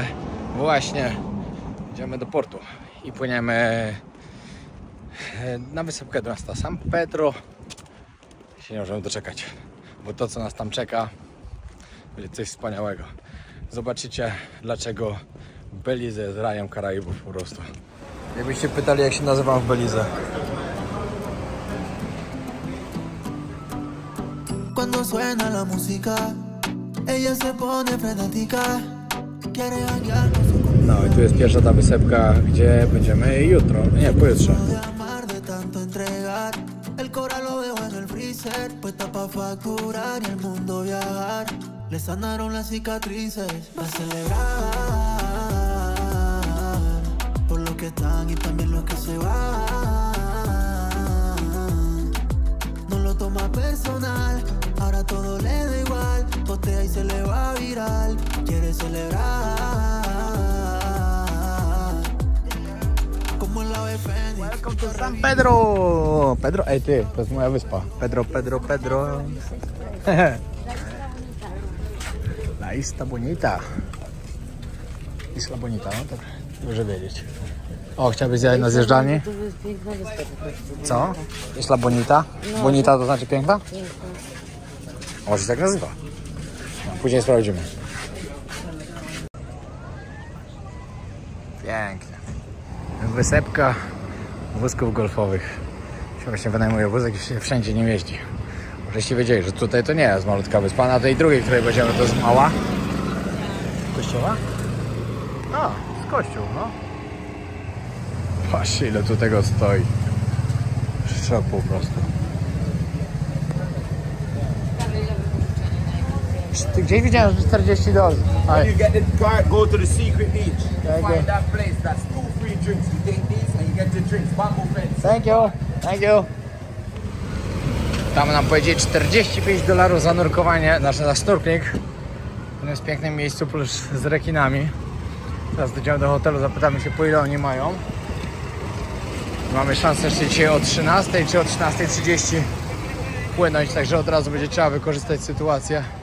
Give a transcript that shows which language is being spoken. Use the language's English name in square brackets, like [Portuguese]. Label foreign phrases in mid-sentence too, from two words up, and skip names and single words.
[Polish] Właśnie idziemy do portu i płyniemy na wysepkę do miasta San Pedro. Się nie możemy doczekać, bo to, co nas tam czeka, będzie coś wspaniałego. Zobaczycie, dlaczego Belize jest rajem Karaibów po prostu. Jakbyście pytali, jak się nazywam w Belize. [Spanish] Cuando suena la música, ella se pone frenética, quiere janguear con su comida. [Polish] No i tu jest pierwsza ta wysepka, gdzie będziemy jutro, nie, pojutrze. [Spanish] De amar, de tanto entregar, el coral lo dejó en el freezer, puesta pa' facturar y el mundo viajar. Le sanaron las cicatrices, va a celebrar por lo que están y también los que se van. No lo toma personal, ahora todo le da igual, postea y se le va viral, quiere celebrar. Como el ave fénix. [English] Welcome to San Pedro! [Polish] Pedro, ej ty, to jest moja wyspa. Pedro. La Isla Bonita. Isla Bonita, no tak dobrze wiedzieć. O, chciałbyś zjechać na zjeżdżalni? To jest piękna wyspa po prostu. Co? Isla Bonita? No. Bonita to znaczy piękna? Piękna. A może się tak nazywa? No, później sprawdzimy. Pięknie. Wysepka wózków golfowych. Się właśnie wynajmuje wózek i się wszędzie nie jeździ. Żeście wiedzieli, że tutaj to nie jest malutka wyspa. Na tej drugiej, której będziemy, to jest mała. Kościoła? A, z kościół, no. Patrzcie, ile tu tego stoi. Szok po prostu. Gdzieś widziałem, że $40. [English] You get the card, go to the secret beach. Thank you. Find that place. That's 2 free drinks. You take these and you get the drinks. Bamboo fence. Thank you. [Polish] Tam nam powiedzieli $45 za nurkowanie, znaczy za snorkeling. To jest w pięknym miejscu, plus z rekinami. Teraz dojdziemy do hotelu, zapytamy się, po ile oni mają. Mamy szansę jeszcze dzisiaj o 13 czy o 13:30 płynąć, także od razu będzie trzeba wykorzystać sytuację.